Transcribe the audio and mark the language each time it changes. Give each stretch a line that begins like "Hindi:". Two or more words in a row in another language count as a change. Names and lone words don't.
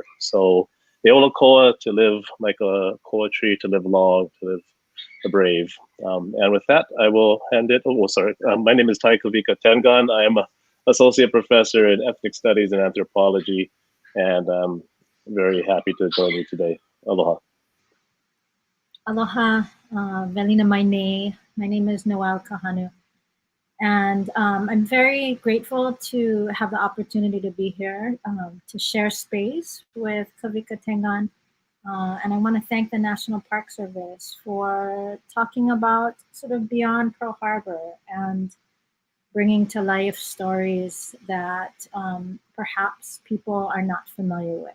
English: So the Ola Koa, to live like a koa tree, to live long, to live the brave. And with that, I will hand it. My name is Tai Kāwika Tengan. I am an associate professor in ethnic studies and anthropology, and very happy to join you today. Aloha. Aloha, Velina Maine. My name is Noelle Kahanu. And I'm very grateful to have the opportunity to be here to share space with Kāwika Tengan. And I want to thank the National Park Service for talking about sort of beyond Pearl Harbor and bringing to life stories that perhaps people are not familiar with.